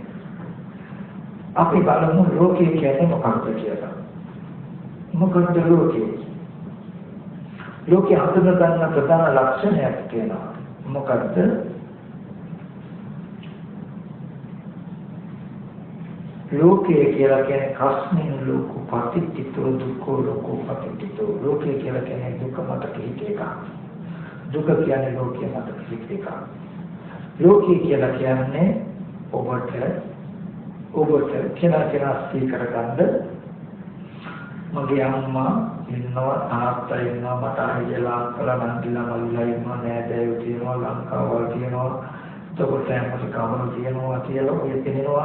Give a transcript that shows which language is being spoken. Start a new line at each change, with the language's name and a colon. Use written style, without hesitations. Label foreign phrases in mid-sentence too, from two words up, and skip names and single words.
Sinhala: අපි බලමු ලෝකයේ කියන්නේ මොකක්ද කියලා. මොකක්ද ලෝකයේ? ලෝකයේ හඳුන ගන්න ප්‍රධාන ලක්ෂණයක් තියෙනවා. මොකක්ද? ලෝකයේ කියලා කියන්නේ
Pali: කස්මින් ලෝකෝ පටිච්චිතෝ දුක්ඛෝ ලෝකෝ පටිච්චිතෝ.
Sinhala: ලෝකයේ කියලා කියන්නේ දුක මත පිහිට එකක්. දුක කියන්නේ ලෝකයේ මත පිහිට එකක්. ලෝකයේ කියලා කියන්නේ ඔබට කෙනා ස්ථිර කරගන්න මගේ අම්මා ඉන්නවා තාත්තා ඉන්නවා මට අයියලා අක්කලා නංගිලා මල්ලිලා ඉන්නවා නෑදෑයෝ තියෙනවා ලංකාවල් තියෙනවා එතකොට ඇමරිකාවල් තියෙනවා කියලා ඔය තේනවා.